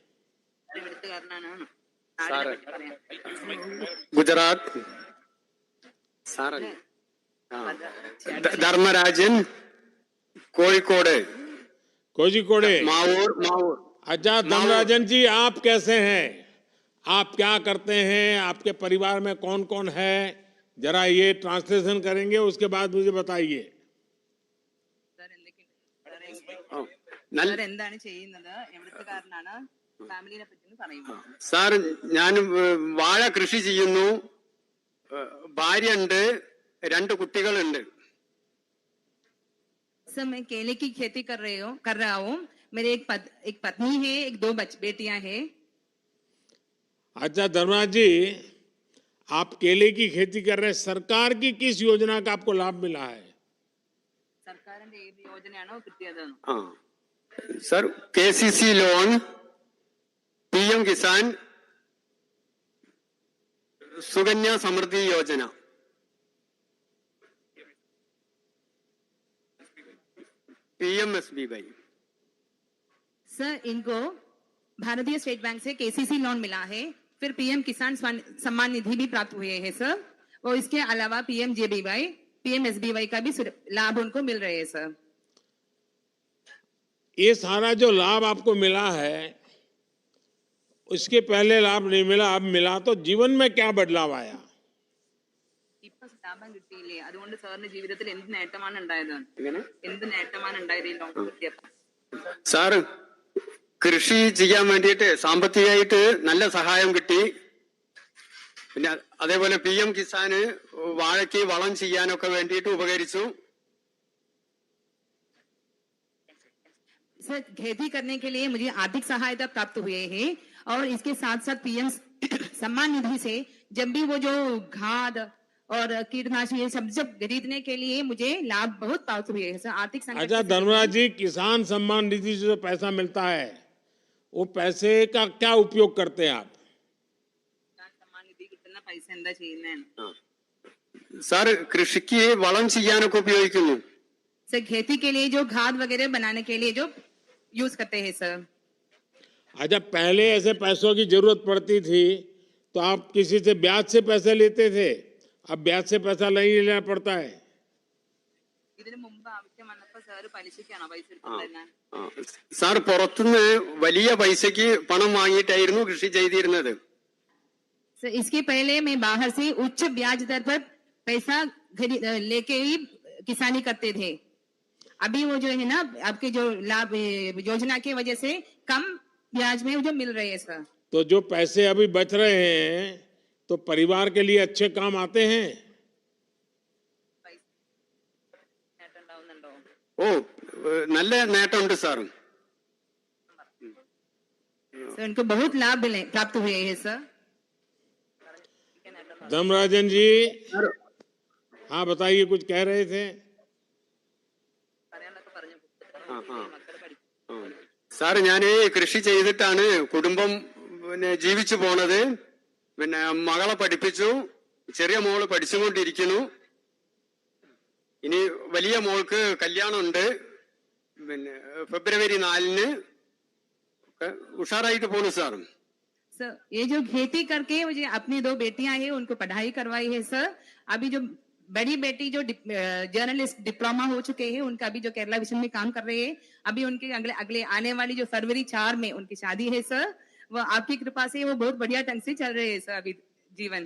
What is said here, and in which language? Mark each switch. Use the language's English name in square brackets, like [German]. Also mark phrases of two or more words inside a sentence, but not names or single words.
[Hindi] गुजरात धर्मराजन कोഴിക്കോട് कोझिकोडे। मावूर मावूर। अच्छा धर्मराजन जी, आप कैसे हैं? आप क्या करते हैं? आपके परिवार में कौन कौन है? जरा ये ट्रांसलेशन करेंगे, उसके बाद मुझे बताइए। [Malayalam] സർ എന്താണ് ചെയ്യുന്നത്, എവിടുത്തുകാരനാണ്, ഫാമിലിനെ പറ്റി പറയുമോ? സാർ ഞാൻ വാഴ കൃഷി ചെയ്യുന്നു, ഭാര്യ ഉണ്ട്, 2 കുട്ടികളുണ്ട്। [Hindi] सर मैं केले की खेती कर रहा हूँ। मेरे एक पत्नी है, एक 2 बेटियां हैं। अच्छा धर्मराज जी, आप केले की खेती कर रहे हैं, सरकार की किस योजना का आपको लाभ मिला है? [Malayalam] സർക്കാരിന്റെ ഏത് യോജനയാണോ കിട്ടിയത്? [Hindi] सर KCC लोन, PM किसान, सुकन्या समृद्धि योजना, PMSBY। सर इनको भारतीय स्टेट बैंक से KCC लोन मिला है, फिर PM किसान सम्मान निधि भी प्राप्त हुए हैं सर, और इसके अलावा PMJBY, PMSBY का भी लाभ उनको मिल रहे हैं सर। ये सारा जो लाभ आपको मिला है, उसके पहले लाभ नहीं मिला, अब मिला, तो जीवन में क्या बदलाव आया? [Malayalam] ഇപ്പൊ ലാഭം കിട്ടിയില്ലേ, അതുകൊണ്ട് സാറിന്റെ ജീവിതത്തിൽ എന്ത് നേട്ടമാണ് ഉണ്ടായത്? എന്ത് നേട്ടമാണ് ഉണ്ടായത് ഈ ലോൺ കിട്ടിയപ്പോൾ? സാർ കൃഷി ചെയ്യാൻ വേണ്ടിയിട്ട് സാമ്പത്തികമായിട്ട് നല്ല സഹായം കിട്ടി, പിന്നെ അതേപോലെ PM കിസാന് വാഴയ്ക്ക് വളം ചെയ്യാനൊക്കെ വേണ്ടിയിട്ട് ഉപകരിച്ചു. [Hindi] सर खेती करने के लिए मुझे आर्थिक सहायता प्राप्त हुए हैं और इसके साथ साथ पीएम सम्मान निधि से जब भी वो जो खाद और कीटनाशक ये सब खरीदने के लिए मुझे लाभ बहुत प्राप्त हुए हैं सर। आर्थिक संकट अच्छा से- धर्मराज जी, किसान सम्मान निधि से जो पैसा मिलता है वो पैसे का क्या उपयोग करते हैं आप? सम्मान निधि कितना पैसा [Malayalam] എന്താ ചെയ്യുന്നേ? സാർ കൃഷിക്ക് വളം ചെയ്യാനൊക്കെ ഉപയോഗിക്കുന്നു. [Hindi] सर खेती के लिए जो खाद वगैरह बनाने के लिए जो यूज करते हैं सर। अच्छा, पहले ऐसे पैसों की जरूरत पड़ती थी तो आप किसी से ब्याज से पैसे लेते थे, अब ब्याज से पैसा नहीं लेना पड़ता है। [Malayalam] ഇതിനു മുമ്പ് ആവശ്യം വന്നപ്പോൾ സാർ പലിശയ്ക്കാണോ പൈസ എടുത്തിരുന്നത്? സാർ പുറത്തുനിന്ന് വലിയ പൈസക്ക് പണം വാങ്ങിയിട്ടായിരുന്നു കൃഷി ചെയ്തിരുന്നത്. [Hindi] सर इसके पहले मैं बाहर से उच्च ब्याज दर पर पैसा लेके ही किसानी करते थे। अभी वो जो है ना आपके जो लाभ योजना की वजह से कम ब्याज में जो मिल रहे हैं सर। तो जो पैसे अभी बच रहे हैं तो परिवार के लिए अच्छे काम आते हैं। [Malayalam] ഓ നല്ല നേട്ടമുണ്ട് സാർ. [Hindi] सर उनको बहुत लाभ मिले प्राप्त हुए हैं सर। धर्मराजन जी, हाँ बताइए, कुछ कह रहे थे। [Malayalam] സാർ ഞാൻ കൃഷി ചെയ്തിട്ടാണ് കുടുംബം പിന്നെ ജീവിച്ചു പോണത്. പിന്നെ മകളെ പഠിപ്പിച്ചു, ചെറിയ മോള് പഠിച്ചുകൊണ്ടിരിക്കുന്നു. ഇനി വലിയ മോൾക്ക് കല്യാണമുണ്ട്, പിന്നെ ഫെബ്രുവരി 4-ന് ഉഷാറായിട്ട് പോണു സാർ. [Hindi] सर ये जो खेती करके मुझे अपनी 2 बेटियां हैं उनको पढ़ाई करवाई है सर। अभी जो बड़ी बेटी जो [English] journalist diploma [Hindi] हो चुके हैं उनका अभी जो केरला विजन में काम कर रहे हैं, अभी उनके अगले अगले आने वाली जो फरवरी 4 में उनकी शादी है सर। वो आपकी कृपा से वो बहुत बढ़िया ढंग से चल रहे हैं सर अभी जीवन।